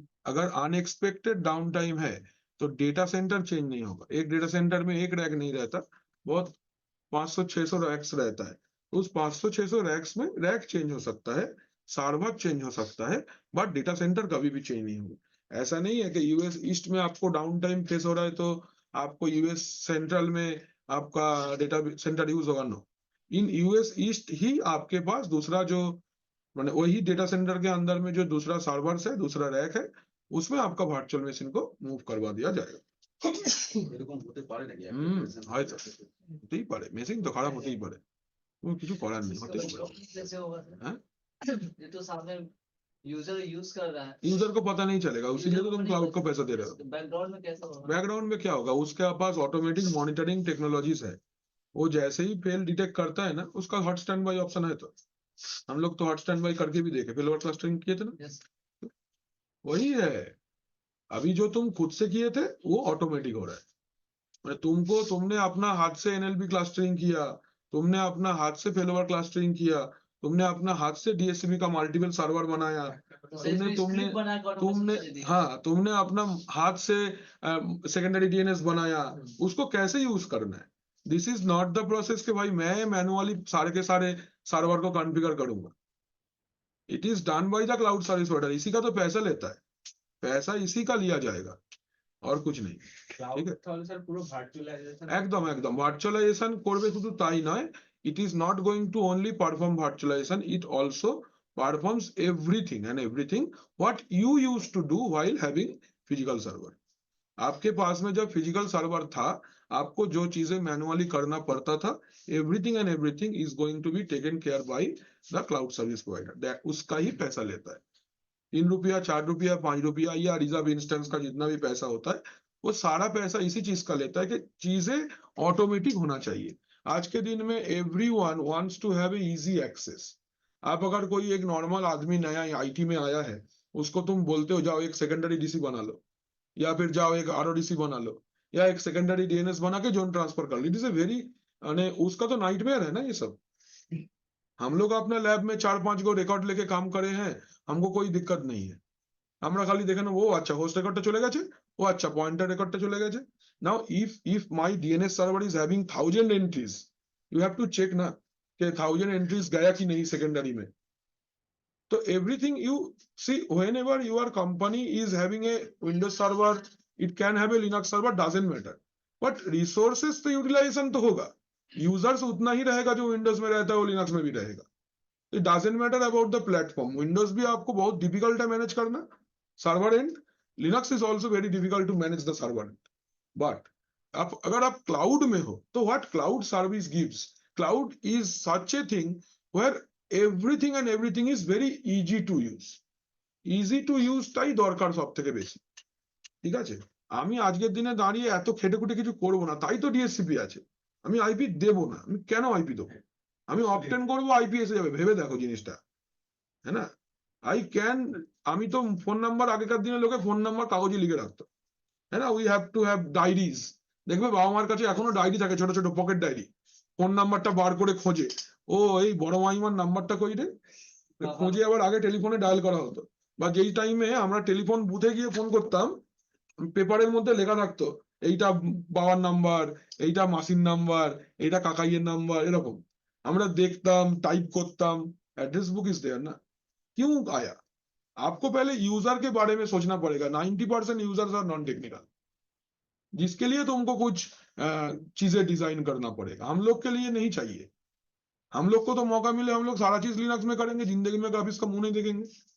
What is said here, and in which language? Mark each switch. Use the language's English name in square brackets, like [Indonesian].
[Hindi] अगर unexpected down time है तो डेटा सेंटर चेंज नहीं होगा एक डेटा सेंटर में एक रैक नहीं रहता बहुत 500-600 रैक्स रहता है उस 500-600 रैक्स में रैक चेंज हो सकता है सर्वर चेंज हो सकता है बट डेटा सेंटर कभी भी चेंज नहीं होगा ऐसा नहीं है कि यूएस ईस्ट में आपको डाउन टाइम फेस हो रहा है तो आपको यूएस सेंट्रल में आपका डेटा सेंटर यूज होगा नो इन यूएस ईस्ट ही आपके पास दूसरा जो माने वही डेटा सेंटर के अंदर में जो दूसरा सर्वर है दूसरा रैक है उसमें आपका वर्चुअल मशीन को मूव करवा दिया जाएगा [Bangla] এরকম হতে পারে নাকি হয়তো হতেই পারে মেশিন তো খারাপ হতেই পারে কোনো কিছু করার নেই হতেই পারে হ্যাঁ [Hindi] ये तो सामने यूजर यूज कर रहा है यूजर को पता नहीं चलेगा उसीलिए तो तुम क्लाउड को पैसा दे रहे हो बैकग्राउंड में कैसा होगा बैकग्राउंड में क्या होगा उसके पास ऑटोमेटिक मॉनिटरिंग टेक्नोलॉजीज है वो जैसे ही फेल डिटेक्ट करता है ना उसका हॉट स्टैंड बाई ऑप्शन है तो हम लोग तो हॉट स्टैंड बाई करके भी देखे फेल क्लस्टरिंग किए थे ना [English] Yes. [Hindi] वही है अभी जो तुम खुद से किए थे वो ऑटोमेटिक हो रहा है तुमने अपना हाथ से एनएलपी क्लस्टरिंग किया तुमने अपना हाथ से फेलोवर क्लस्टरिंग किया तुमने अपना हाथ से डीएससीपी का मल्टीपल सर्वर बनाया तुमने अपना हाथ से सेकेंडरी डीएनएस बनाया उसको कैसे यूज करना है [English] this is not the process [Hindi] कि भाई मैं मैनुअली सारे के सारे सर्वर को कॉन्फ़िगर करूंगा [English] it is done by the cloud service provider [Hindi] इसी का तो पैसा लेता है पैसा इसी का लिया जाएगा और कुछ नहीं [Bangla] ক্লাউড তাহলে স্যার পুরো ভার্চুয়ালাইজেশন একদম ভার্চুয়ালাইজেশন করবে শুধু তাই নয় [English] it is not going to only perform virtualization it also performs everything and everything what you used to do while having physical server. [Hindi] आपके पास में जब फिजिकल सर्वर था, आपको जो चीजें मैनुअली करना पड़ता था, [English] Everything and everything is going to be taken care by the cloud service provider. [Hindi] उसका ही पैसा लेता है. 3 रुपया, 4 रुपया, 5 रुपया या रिजर्व इंस्टेंस का जितना भी पैसा होता है, वो सारा पैसा इसी चीज का लेता है कि चीजें ऑटोमेटिक होना चाहिए. आज के दिन में [English] Everyone wants to have easy access. [Hindi] आप अगर कोई एक नॉर्मल आदमी नया आईटी में आया है, उसको तुम बोलते हो जाओ एक सेकेंडरी डीसी बना लो, या फिर जाओ एक आरओडीसी बना लो, या एक सेकेंडरी डीएनएस बना के जोन ट्रांसफर कर लो. [English] it is a very, [Hindi] उसका तो नाइटमेयर है ना ये सब. हम लोग अपने लैब में 4-5 गो রেকর্ড लेके काम करे हैं, हमको कोई दिक्कत नहीं है. [Bangla] আমরা খালি দেখেন ও আচ্ছা হোস্ট রেকর্ডটা চলে গেছে, ও আচ্ছা পয়েন্টার রেকর্ডটা চলে গেছে. [English] now if my DNS server is having 1000 entries, you have to check [Hindi] ना कि 1000 entries गया कि नहीं सेकेंडरी में. [English] So everything you see, whenever your company is having a Windows server, it can have a Linux server, doesn't matter. [Hindi] But resources तो utilization तो होगा. Users उतना ही रहेगा जो Windows में रहता है वो Linux में भी रहेगा. [English] It doesn't matter about the platform. [Hindi] Windows भी आपको बहुत difficult है manage करना. [English] Server end, Linux is also very difficult to manage the server end. But [Hindi] अगर आप cloud में हो, तो [English] what cloud service gives? Cloud is such a thing where everything and everything is very easy to use. Easy to use [Bangla] টাই দরকার সব থেকে বেশি. ঠিক আছে, আমি আজকের দিনে দাঁড়িয়ে এত খেটে খুঁটে কিছু করবো না, তাই তো ডিএসসিপি আছে. আমি আইপি দেবো না, আমি কেন আইপি দেবো? আমি অপটেন করবো, আইপি এসে যাবে. ভেবে দেখো জিনিসটা, হ্যাঁ না? আমি তো ফোন নাম্বার, আগেকার দিনে লোকে ফোন নাম্বার কাগজে লিখে রাখতো, হ্যাঁ না? [English] We have to have diaries. [Bangla] দেখবে বাবা মার কাছে এখনো ডায়েরি থাকে, ছোট ছোট পকেট ডায়েরি. ফোন নাম্বারটা বার করে খোঁজে, ও এই বড় মাইমার নাম্বারটা কই রে, খোঁজে. আবার আগে টেলিফোনে ডায়াল করা হতো, বা যেই টাইমে আমরা টেলিফোন বুথে গিয়ে ফোন করতাম, পেপারের মধ্যে লেখা থাকতো এইটা বাবার নাম্বার, এইটা মাসির নাম্বার, এইটা কাকাইয়ের নাম্বার, এরকম আমরা দেখতাম, টাইপ করতাম. [English] Address book is there ना. [Hindi] क्यों आया? आपको पहले यूजर के बारे में सोचना पड़ेगा. [English] 90% users are non technical, [Hindi] जिसके लिए तुमको कुछ चीजें डिजाइन करना पड़ेगा. हम लोग के लिए नहीं चाहिए. हम लोग को तो मौका मिले हम लोग सारा चीज लिनक्स में करेंगे, जिंदगी में ग्राफिक्स का मुंह नहीं देखेंगे.